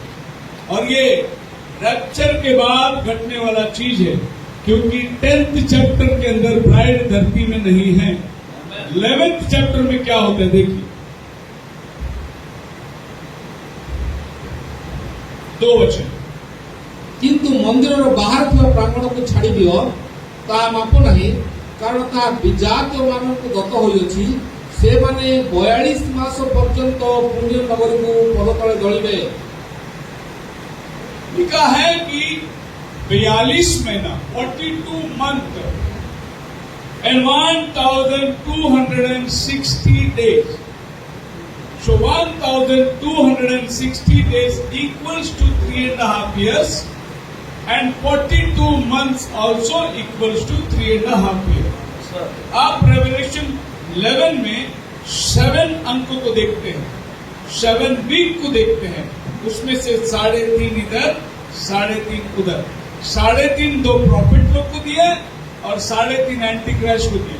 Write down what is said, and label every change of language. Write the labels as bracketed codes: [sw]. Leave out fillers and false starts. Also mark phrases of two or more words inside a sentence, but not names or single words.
[hi] और ये रैप्चर के बाद घटने वाला चीज है, क्योंकि 10th चैप्टर के अंदर ब्राइड धरती में नहीं है। 11th चैप्टर में क्या होता है देखिए। 2 वचन। [or] କିନ୍ତୁ ମନ୍ଦିରର ବାହାର ଥିବା ପ୍ରାଙ୍ଗଣକୁ ଛାଡ଼ି ଦିଅ, ତାହା ମାପ ନାହିଁ, କାରଣ ତାହା ବିଜାତୀୟମାନଙ୍କୁ ଦତ୍ତ ହୋଇଅଛି। ସେମାନେ 42 ମାସ ପର୍ଯ୍ୟନ୍ତ ପୁଣ୍ୟ ନଗରୀକୁ ପଦତଳେ ଦଳିବେ। [hi] लिखा है कि 42 महीना 42 [en] month and 1260 days. So 1260 days equals to 3.5 years and 42 months also equals to 3.5 years. [hi] आप रेवलेशन 11 में 7 अंकों को देखते हैं, 7 वीक को देखते हैं। उसमें से 3.5 इधर, 3.5 उधर। 3.5 2 प्रॉफिट लोग को दिया और 3.5 [en] anti Christ [hi] को दिया।